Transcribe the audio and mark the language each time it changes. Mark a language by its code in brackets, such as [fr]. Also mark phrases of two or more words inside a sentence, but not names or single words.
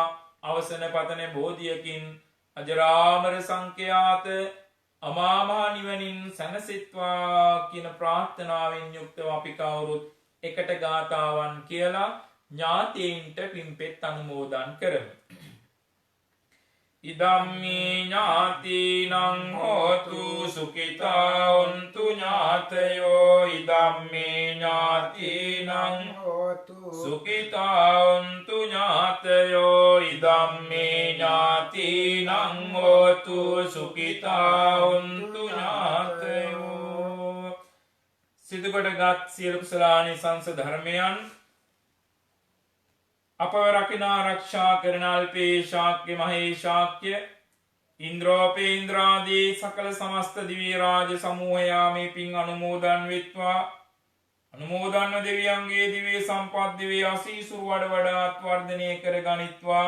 [si] අවසන පතන බෝධියකින් අජරාමර සංඛ්‍යාත අමා මහ නිවනින් සැනසෙත්වා කියන ප්‍රාර්ථනාවෙන් යුක්තව අපි කවුරුත් එකට ගාථාවන් කියලා ඥාතීන්ට පින්පෙත් අනුමෝදන් කරමු. [pi] ඉදම්මේ ඥාතිනං හෝතු සුඛිතා හොන්තු ඥාතයෝ. ඉදම්මේ ඥාතිනං හෝතු සුඛිතා හොන්තු ඥාතයෝ. ඉදම්මේ ඥාතිනං හෝතු සුඛිතා හොන්තු ඥාතයෝ. [si] සිදුකොටගත් සියලු කුසලානිසංස ධර්මයන් අපව රකින ආරක්ෂා කරන අල්පේ ශාක්‍ය මහේ ශාක්‍ය ඉන්ද්‍රෝපේන්ද්‍රාදී සකල සමස්ත දිව්‍ය රාජ සමූහයා මේ පින් අනුමෝදන් වෙත්වා. අනුමෝදන්ව දෙවියන්ගේ දිව්‍ය සම්පත් දිව්‍ය ආශීසුරු වඩ වඩාත් වර්ධනය කර ගනිත්වා.